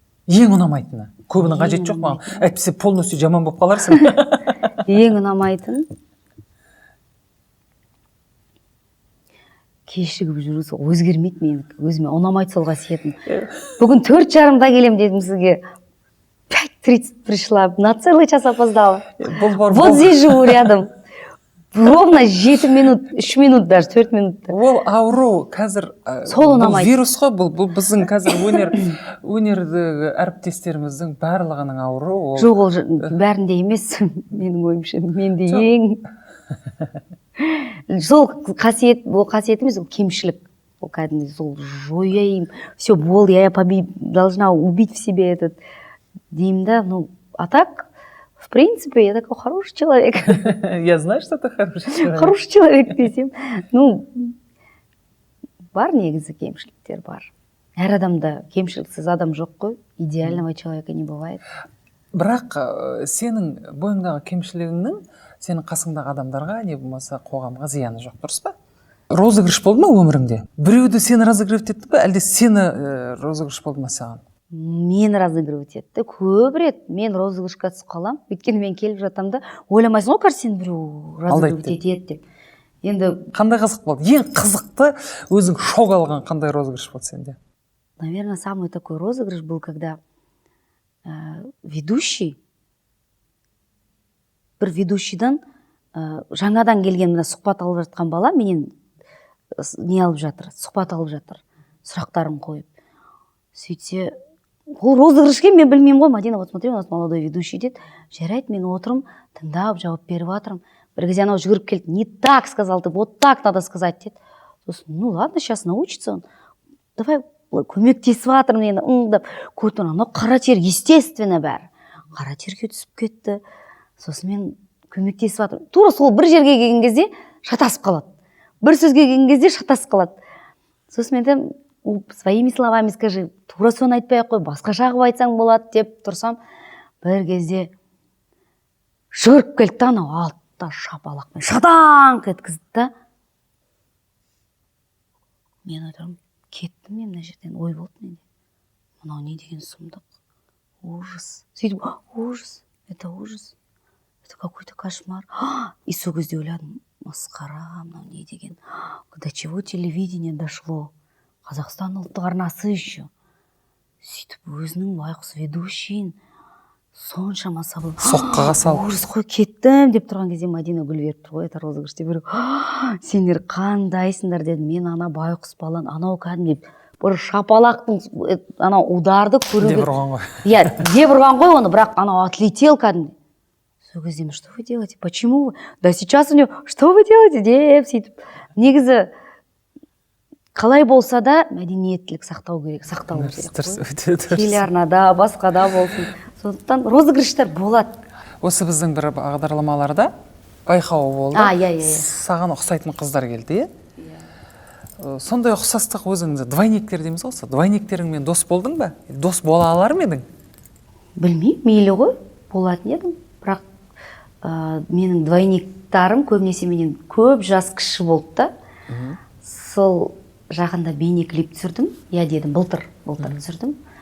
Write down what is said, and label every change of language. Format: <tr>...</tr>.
<kk>ең ұнамайтыны. Көбінің қажеті жоқ маған. Әйтпесе полностью жаман болып қаларсың. ең ұнамайтын кешігіп жүру, өзгермейді менің. Өзіме ұнамайды сол қасиетім. Бүгін 4:30-да келем дедім сізге.</kk> <ru>5:30 пришла, на целый час опоздала. Вот здесь живу рядом. Ровно 7 минут, 3 минут даже, 4 минут.</ru> <kk>Ол ауру қазір бұл вирус қой, бұл біздің қазір өнердегі әріптестеріміздің барлығының ауру. Жоқ, ол бәрінде емес, менің ойымша. Менде ең сол қасиет, ол қасиет емес, ол кемшілік. Ол кәдімгі сол жояйым,</kk> <ru>все, болды, я должна убить в себе этот</ru> <kk>деймін да,</kk> <ru>ну, а так, в принципе, я такой хороший человек. Я знаю, что ты хороший человек. Хороший человек</ru> <kk>десем. Ну, бар негізі кемшіліктер бар. Әр адамда кемшіліксіз адам жоқ қой.</kk> <ru>Идеального человека не бывает.</ru> <kk>Бірақ сенің бойыңдағы кемшілігіңнің сенің қасыңдағы адамдарға не болмаса қоғамға зияны жоқ, дұрыс па? Розыгрыш болды ма өміріңде? Біреуді сені разыгрывать етті бе, әлде сені розыгрыш болды ма саған? Мен разыгрывать етті. Көп рет мен розыгрышқа түсіп қалам. Өйткені мен келіп жатам да, ойламайсың ғой, сені біреу разыгрывать етеді деп. Енді қандай қызық болды? Ең қызықты өзің шок алған қандай розыгрыш болды сенде?</kk> <ru>Наверное, самый такой розыгрыш был, когда ведущий,</ru> <kk>бір ведущийдан жаңадан келген мына сұхбат алып жатқан бала менен не алып жатыр, сұхбат алып жатыр, сұрақтарын қойып. Сөйтсе, ол розыгрышке мен білмеймін ғой, Мадина,</kk> <ru>вот смотри, у нас молодой ведущий</ru> <kk>деді. Жарайды, мен отырым, тыңдап, жауап беріп жатырмын. Бір кезде анау жүгіріп келді,</kk> <ru>не так сказал ты, вот так надо сказать</ru> <kk>деді.</kk> <ru>Сосын, ну ладно, сейчас научится он.</ru> <kk>Давай көмектесіп жатырмын енді, ыңдап. Көрдім, анау қара тер, естественно бәрі. Қара терге түсіп кетті. Сосын мен көмектесіп жатырмын. Тура сол бір жерге келген кезде шатасып қалады. Бір сөзге келген кезде шатасып қалады. Сосын мен айтамын,</kk> <ru>своими словами скажи,</ru> <kk>тура соны айтпай ақ қой, басқаша қылып айтсаң болады деп тұрсам, бір кезде жүгіріп келді, анау алтта шапалақпен шатаңқ еткізді да. Мен отырмын, кеттім мен мына жерден, ой болды менде. Мынау не деген сұмдық, ужас.</kk> <ru>Сөйтіп, ужас, это ужас, это какой-то кошмар.</ru> <kk>И сол кезде ойладым, масқара, мынау не деген,</kk> <ru>до чего телевидение дошло.</ru> <kk>Қазақстан ұлттық арнасы еще. Сөйтіп, өзінің байқұс ведущийін соншама сабыл. Соққыға салып. Ужас қой, кеттім деп тұрған кезде Мадина гүл беріп тұр ғой,</kk> <ru>это розыгрыш</ru> <kk>деп беріп. Сендер қандайсыңдар дедім. Мен ана байқұс балан, анау кәдімгі бір шапалақтың анау ударды көруге. Деп ұрған ғой. Иә, деп ұрған ғой оны, бірақ анау отлетел кәдімгі.</kk> <ru>Сол кезде, что вы делаете? Почему вы? Да сейчас у него, что вы делаете?</ru> <kk>Деп сөйтіп. Негізі қалай болса да мәдениеттілік сақтау керек қой. Телеарнада, басқада болсын. Сондықтан розыгрыштар болады. Осы біздің бір бағдарламаларда байқауы болды. Саған ұқсайтын қыздар келді, е? Сондай ұқсастық өзіңді двойниктер дейміз ғой. Двойниктеріңмен дос болдың ба? Дос бола алар ма едің? Білмеймін, мейлі ғой, болатын едім. Бірақ менің двойниктарым көбінесе менен көп жас кіші болды да. Сол жақында бейнеклип түсірдім. Я дедім, былтыр түсірдім.</kk>